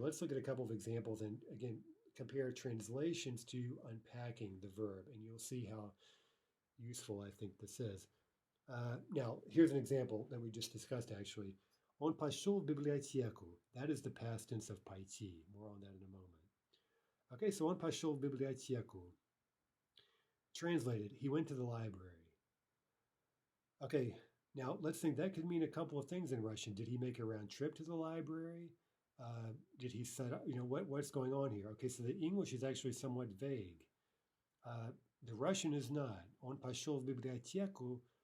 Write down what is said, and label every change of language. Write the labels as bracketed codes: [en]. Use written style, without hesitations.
[en] Let's look at a couple of examples and again, compare translations to unpacking the verb, and you'll see how useful I think this is. Now, here's an example that we just discussed actually. [ru] Он пошел в библиотеку. [en] That is the past tense of пойти. More on that in a moment. Okay, so [ru] он пошел в библиотеку. [en] Translated, he went to the library. Okay, now let's think that could mean a couple of things in Russian. Did he make a round trip to the library? Did he set up, what's going on here? Okay, so the English is actually somewhat vague. The Russian is not. [ru] Он пошел в библиотеку.